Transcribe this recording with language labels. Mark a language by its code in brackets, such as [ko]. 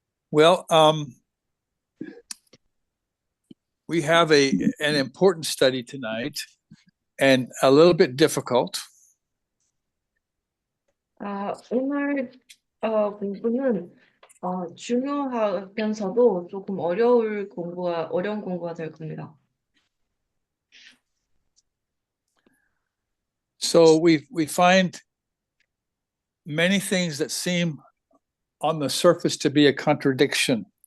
[en] Well, we have an important study tonight and a little bit difficult. [ko] 오늘 공부는 중요하면서도 조금 어려운 공부가 될 겁니다. [en] So we find many things that seem on the surface to be a contradiction.